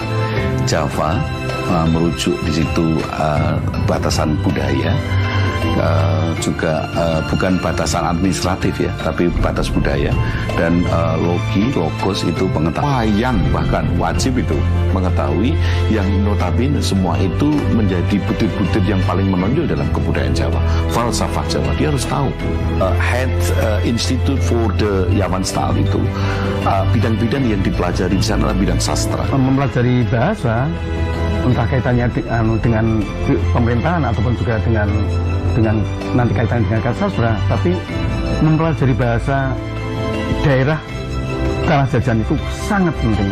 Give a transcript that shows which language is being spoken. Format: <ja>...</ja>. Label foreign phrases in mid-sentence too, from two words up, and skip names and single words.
<id>Java merujuk di situ batasan budaya, juga bukan batasan administratif ya, tapi batas budaya. Dan logos itu pengetahuan yang bahkan wajib itu mengetahui, yang notabene semua itu menjadi butir-butir yang paling menonjol dalam kebudayaan Jawa, falsafah Jawa. Dia harus tahu. Het Instituut voor de Javaanstaal itu bidang-bidang yang dipelajari di sana adalah bidang sastra. Mempelajari bahasa, entah kaitannya dengan pemerintahan ataupun juga dengan nanti kaitannya dengan sastra, tapi mempelajari bahasa daerah tanah jajahan itu sangat penting.</id>